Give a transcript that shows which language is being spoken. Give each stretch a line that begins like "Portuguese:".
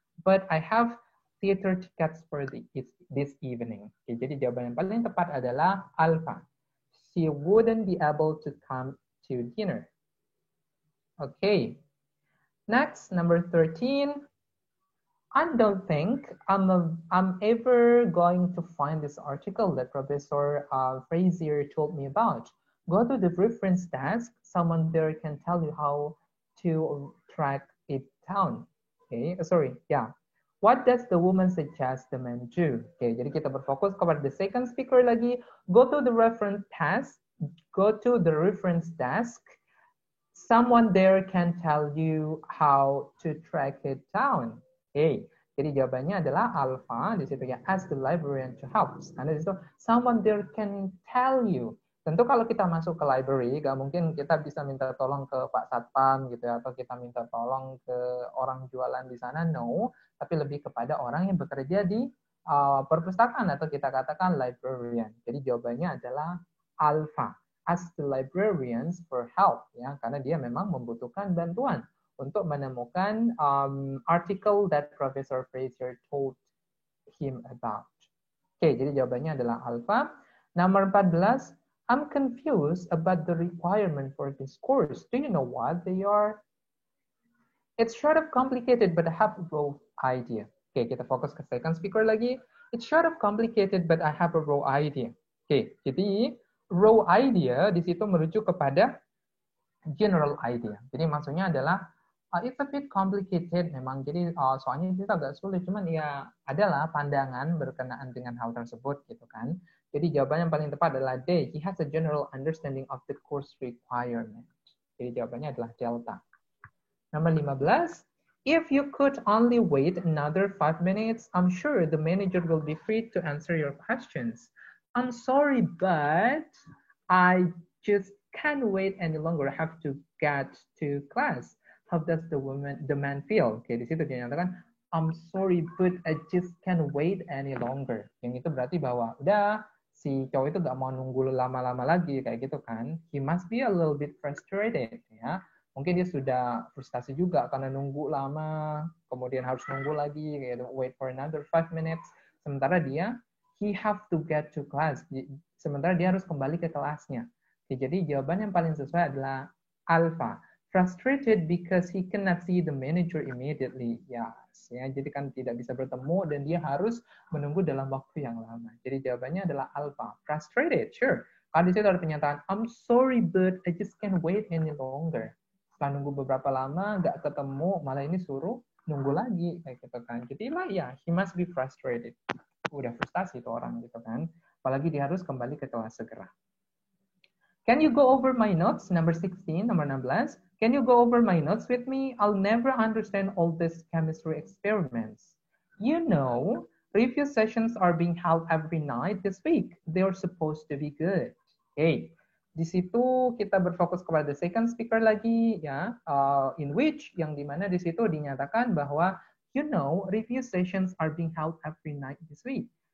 English: But I have theater tickets for this evening.
Indonesian: Oke, jadi jawaban yang paling tepat adalah alpha.
English: She wouldn't be able to come to dinner. Okay. Next, number 13. I don't think I'm ever going to find this article that Professor Frazier told me about. Go to the reference desk. Someone there can tell you how to track it down. Okay, sorry, yeah. What does the woman suggest the man do? Okay,
Indonesian: jadi kita berfokus kepada
English: the second speaker lagi. Go to the reference desk. Go to the reference desk. Someone there can tell you how to track it down.
Indonesian: Okay, jadi jawabannya adalah alpha di situ ya.
English: Ask the librarian to help.
Indonesian: Karena di situ
English: someone there can tell you.
Indonesian: Tentu kalau kita masuk ke library, gak mungkin kita bisa minta tolong ke Pak Satpam gitu ya, atau kita minta tolong ke orang jualan di sana, no. Tapi lebih kepada orang yang bekerja di perpustakaan atau kita katakan librarian. Jadi jawabannya adalah alpha.
English: Ask the librarians for help ya,
Indonesian: karena dia memang membutuhkan bantuan untuk menemukan
English: article that Professor Frazier told him about.
Indonesian: Oke, jadi jawabannya adalah alpha.
English: Nomor 14, I'm confused about the requirement for this course. Do you know what they are? It's sort of complicated, but I have a raw idea. Oke,
Indonesian: kita fokus ke
English: second speaker lagi. It's sort of complicated, but I have a raw idea.
Indonesian: Oke, jadi raw idea di situ merujuk kepada general idea. Jadi maksudnya adalah
English: it's a bit complicated
Indonesian: memang. Jadi soalnya itu agak sulit, cuman ya adalah pandangan berkenaan dengan hal tersebut gitu kan. Jadi jawaban yang paling tepat adalah D.
English: He has a general understanding of the course requirement.
Indonesian: Jadi jawabannya adalah delta. Nomor 15.
English: If you could only wait another 5 minutes, I'm sure the manager will be free to answer your questions. I'm sorry, but I just can't wait any longer. I have to get to class. How does the man feel? Oke,
Indonesian: di situ dia nyatakan,
English: I'm sorry, but I just can't wait any longer.
Indonesian: Yang itu berarti bahwa udah si cowok itu gak mau nunggu lama-lama lagi kayak gitu kan.
English: He must be a little bit frustrated
Indonesian: ya. Mungkin dia sudah frustasi juga karena nunggu lama, kemudian harus nunggu lagi, kayak
English: wait for another 5 minutes.
Indonesian: Sementara dia,
English: he have to get to class.
Indonesian: Sementara dia harus kembali ke kelasnya. Jadi jawaban yang paling sesuai adalah alpha.
English: frustrated because he cannot see the manager immediately.
Indonesian: Yes, ya, jadi kan tidak bisa bertemu dan dia harus menunggu dalam waktu yang lama. Jadi jawabannya adalah alpha.
English: Frustrated, sure.
Indonesian: Kalau di situ ada pernyataan,
English: I'm sorry but I just can't wait any longer.
Indonesian: Setelah nunggu beberapa lama, nggak ketemu, malah ini suruh nunggu lagi, kayak gitu kan. Jadi lah ya,
English: he must be frustrated.
Indonesian: Udah frustasi tuh orang gitu kan. Apalagi dia harus kembali ke kelas segera.
English: Can you go over my notes? Number 16,
Indonesian: nomor 16.
English: Can you go over my notes with me? I'll never understand all these chemistry experiments. You know, review sessions are being held every night this week. They're supposed to be good.
Indonesian: Okay. Di situ kita berfokus kepada second speaker lagi, ya, in which yang dimana di situ dinyatakan bahwa,
English: you know, review sessions are being held every night this week.